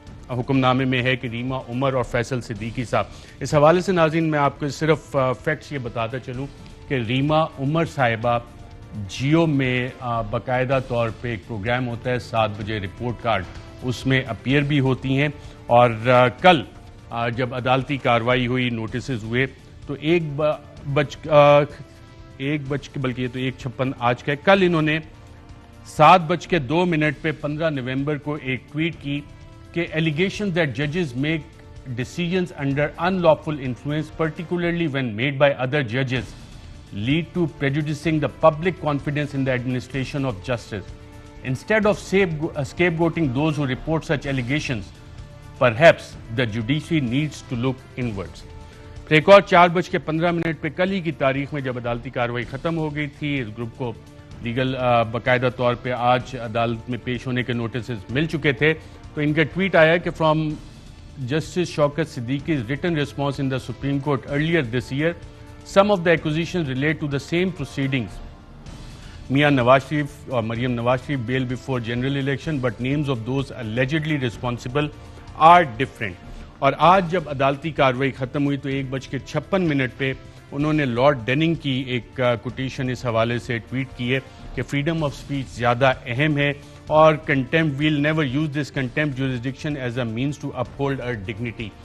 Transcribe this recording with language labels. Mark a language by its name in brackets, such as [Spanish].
[Urdu] حکم نامے میں ہے کہ ریما عمر اور فیصل صدیقی صاحب. اس حوالے سے ناظرین میں آپ کو صرف فیکٹس یہ بتاتا چلوں کہ ریما عمر صاحبہ جیو میں باقاعدہ طور پہ ایک پروگرام ہوتا ہے 7 بجے رپورٹ کارڈ, اس میں اپیئر بھی ہوتی ہیں. اور کل جب عدالتی کارروائی ہوئی, نوٹسز ہوئے, تو 1:56 آج کا ہے, کل انہوں نے 7:02 پہ 15 نومبر کو ایک ٹویٹ کی کہ [English] allegations that judges make decisions under unlawful influence, particularly when made by other judges, lead to prejudicing the public confidence in the administration of justice. Instead of scapegoating those who report such allegations, perhaps the judiciary needs to look inwards. [Urdu] ایک اور 4:15 پہ کل ہی کی تاریخ میں جب عدالتی کارروائی ختم ہو گئی تھی, اس گروپ کو لیگل باقاعدہ طور پہ آج عدالت میں پیش ہونے کے نوٹسز مل چکے تھے, تو ان کا ٹویٹ آیا کہ from justice Shaukat صدیقی's [English] written response in the Supreme Court earlier this year, some of the accusations relate to the same proceedings. Mia Nawaz Sharif or Maryam Nawaz Sharif bail before general election, but names of those allegedly responsible are different. [Urdu] اور آج جب عدالتی کارروائی ختم ہوئی تو 1:56 پہ انہوں نے لارڈ ڈیننگ کی ایک کوٹیشن اس حوالے سے ٹویٹ کی ہے کہ [English] freedom of speech [Urdu] زیادہ اہم ہے اور [English] Contempt will never use this contempt jurisdiction as a means to uphold our dignity.